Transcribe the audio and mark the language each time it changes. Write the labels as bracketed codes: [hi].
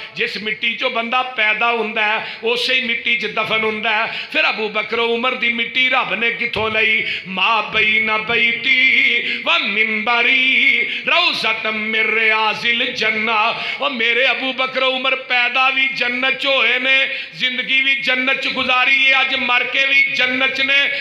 [pa] جس مٹی چو بندہ پیدا ہوندا ہے اسی مٹی چ دفن ہوندا ہے. پھر ابو بکر و عمر دی مٹی رب نے کتھوں لئی؟ [ar] ما بین بیتی و منبری روضۃ من ریاض الجنہ. [pa] اور میرے ابو بکر عمر پیدا بھی جنت ہوئے نے، زندگی بھی جنت گزاری ہے، اج مر کے بھی جنت نے.